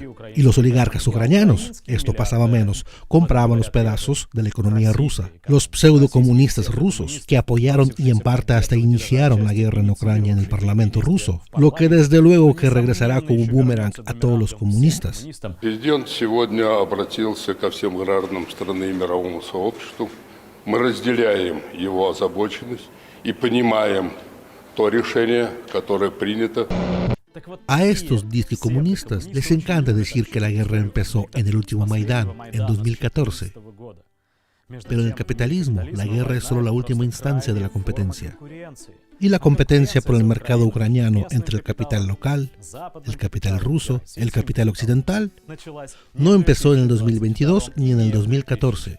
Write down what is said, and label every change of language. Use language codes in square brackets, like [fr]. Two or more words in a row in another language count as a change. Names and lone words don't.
[es] Y los oligarcas ucranianos, esto pasaba menos, compraban los pedazos de la economía rusa. Los pseudocomunistas rusos, que apoyaron y en parte hasta iniciaron la guerra en Ucrania en el Parlamento ruso, lo que desde luego que regresará como boomerang a todos los comunistas. [ru] Президент сегодня обратился ко всем гражданам страны и мировому сообществу. Мы разделяем его озабоченность и понимаем то решение, которое принято. [es] A estos disque comunistas les encanta decir que la guerra empezó en el último Maidán, en 2014. Pero en el capitalismo, la guerra es solo la última instancia de la competencia. Y la competencia por el mercado ucraniano entre el capital local, el capital ruso, el capital occidental, no empezó en el 2022 ni en el 2014.